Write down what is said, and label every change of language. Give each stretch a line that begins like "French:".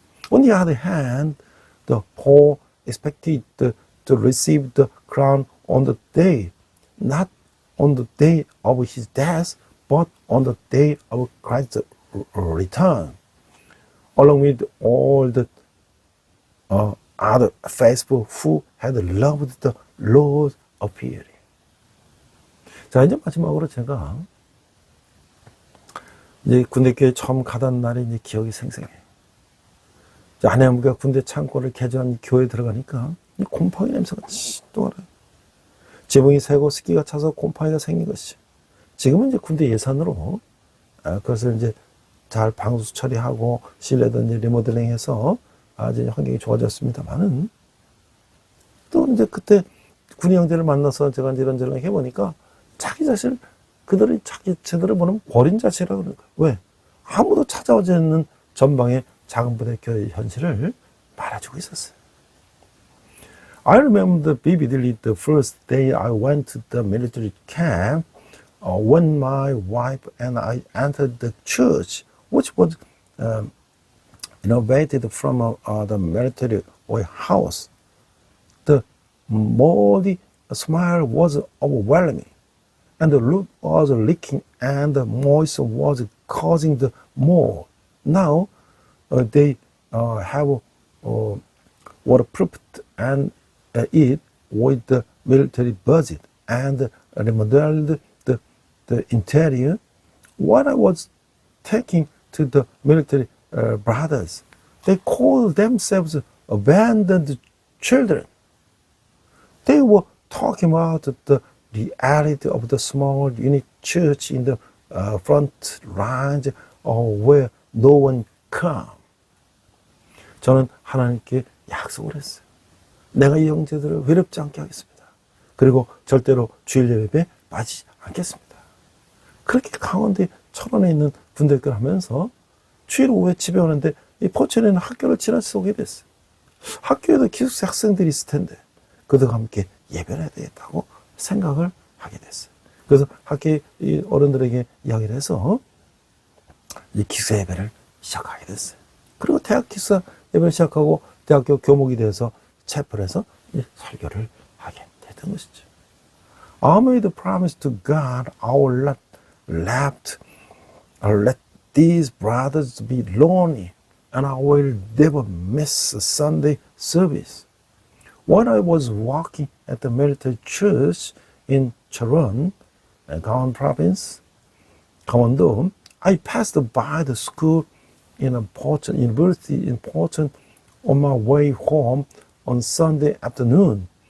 English: On the other hand, the Paul expected to receive the crown on the day, not on the day of his death, but on the day of Christ's return, along with all the other faithful who had loved the Lord appearing.
Korean: 자, 이제 마지막으로 제가 이제 군대교회 처음 가던 날에 이제 기억이 생생해요. 아내가 군대 창고를 개조한 교회에 들어가니까 곰팡이 냄새가 또 알아요. 지붕이 새고 습기가 차서 곰팡이가 생긴 것이죠. 지금은 이제 군대 예산으로 그것을 이제 잘 방수 처리하고 실내도 이제 리모델링해서 아주 환경이 좋아졌습니다만은, 또 이제 그때 군인 형제를 만나서 제가 이제 이런저런 해보니까 자기 자신을 그들이 자기 제대로 보면 버린 자식이라고 그러는 거예요. 왜? 아무도 찾아오지 않는 전방의 작은 부대 교회의 현실을 말해주고 있었어요.
English: I remember vividly the first day I went to the military camp when my wife and I entered the church, which was innovated from the military house. The moldy smell was overwhelming, and the loot was leaking, and the moisture was causing the mold. Now they have waterproofed and it with the military budget and remodeled the interior. When I was taking to the military brothers, they called themselves abandoned children. They were talking about the reality of the small unit church in the front lines where no one come.
Korean: 저는 하나님께 약속을 했어요. 내가 이 형제들을 외롭지 않게 하겠습니다. 그리고 절대로 주일 예배에 빠지지 않겠습니다. 그렇게 강원도에 철원에 있는 분들과 하면서 주일 오후에 집에 오는데 이 포천에는 학교를 지나쳐 오게 됐어요. 학교에도 기숙사 학생들이 있을 텐데 그들과 함께 예배를 해야 되겠다고 생각을 하게 됐어요. 그래서 학교 어른들에게 이야기를 해서 이 기숙사 예배를 시작하게 됐어요. 그리고 대학 기숙사 예배를 시작하고 대학교 교목이 돼서 채플에서 설교를 하게 됐던 것이죠.
English: I made a promise to God I will not let these brothers be lonely and I will never miss a Sunday service. When I was walking at the military church in Charon, Gangwon province, 강원도, I passed by the school in Pocheon University in Pocheon on my way home on Sunday afternoon.